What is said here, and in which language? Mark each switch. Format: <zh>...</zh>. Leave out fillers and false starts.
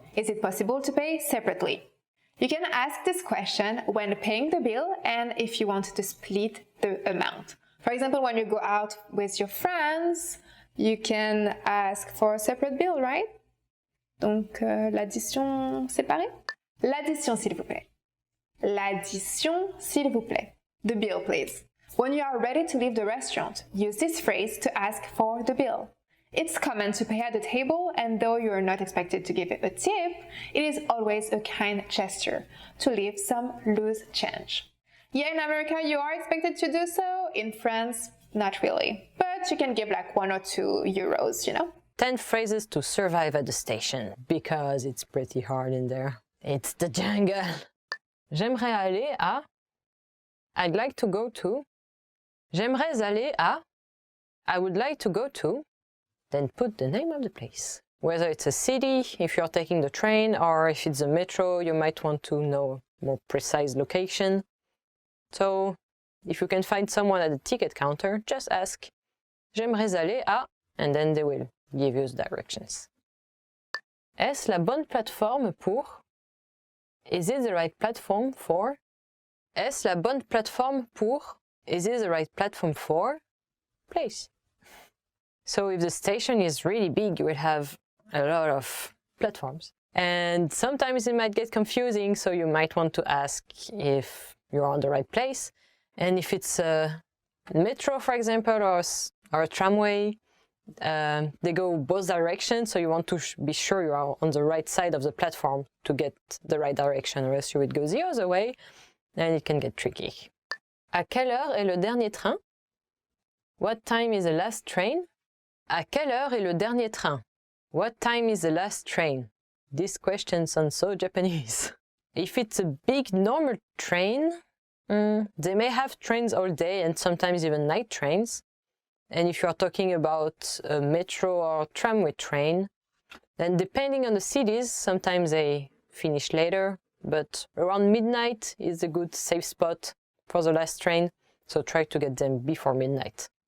<en>Is it possible to pay separately? You can ask this question when paying the bill and if you want to split the amount. For example, when you go out with your friends, you can ask for a separate bill, right?</en> <fr>Donc, l'addition séparée? L'addition, s'il vous plaît. L'addition, s'il vous plaît.</fr> <en>The bill, please. When you are ready to leave the restaurant, use this phrase to ask for the bill. It's common to pay at the table, and though you are not expected to give a tip, it is always a kind gesture to leave some loose change. Yeah, in America, you are expected to do so. In France, not really. But you can give like 1 or 2 euros, you know? 10 phrases to survive at the station, because it's pretty hard in there. It's the jungle.</en> <fr>J'aimerais aller à.</fr> <en>I'd like to go to.</en> <fr>J'aimerais aller à.</fr> <en>I would like to go to. Then put the name of the place. Whether it's a city, if you're taking the train, or if it's a metro, you might want to know a more precise location. So, if you can find someone at the ticket counter, just ask,</en> <fr>J'aimerais aller à,</fr> <en>and then they will give you the directions.</en> <fr>Est-ce la bonne plateforme pour?</fr> <en>Is it the right platform for?</en> <fr>Est-ce la bonne plateforme pour?</fr> <en>Is it the right platform for? Place. So if the station is really big, you will have a lot of platforms. And sometimes it might get confusing, so you might want to ask if you're on the right place. And if it's a metro, for example, or a tramway, they go both directions, so you want to be sure you are on the right side of the platform to get the right direction, or else you would go the other way, and it can get tricky.</en> <fr>À quelle heure est le dernier train?</fr> <en>What time is the last train?</en> <fr>À quelle heure est le dernier train?</fr> <en>What time is the last train? This question sounds so Japanese. If it's a big normal train, they may have trains all day and sometimes even night trains. And if you are talking about a metro or tramway train, then depending on the cities, sometimes they finish later, but around midnight is a good safe spot for the last train, so try to get them before midnight.</en>